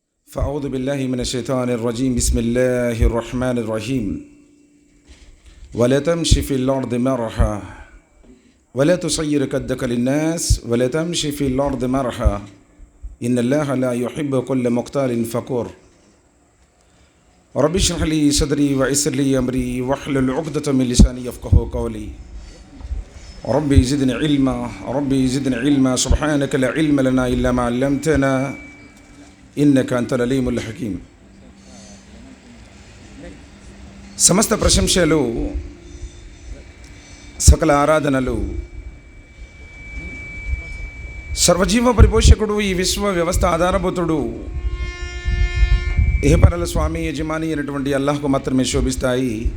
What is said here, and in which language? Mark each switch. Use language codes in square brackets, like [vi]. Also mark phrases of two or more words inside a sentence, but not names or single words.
[ar] فأعوذ بالله من الشيطان الرجيم بسم الله الرحمن الرحيم ولا تمشي في الأرض مرحا ولا تصير كدك للناس ولا تمشي في الأرض مرحا إن الله لا يحب كل مختال فخور رب اشرح لي صدري ويسر لي أمري واحلل عقدة من لساني يفقهوا قولي ربي زدني علما ربي زدني علما سبحانك لا علم لنا إلا ما علمتنا إنك أنت العليم الحكيم. [te] సమస్త ప్రశంసలు సకల ఆరాధనలు సర్వజీవ పరిపోషకుడు, ఈ విశ్వ వ్యవస్థ ఆధారభూతుడు, ఏహపరల స్వామి యజమాని అయినటువంటి అల్లాహ్కు మాత్రమే శోభిస్తాయి.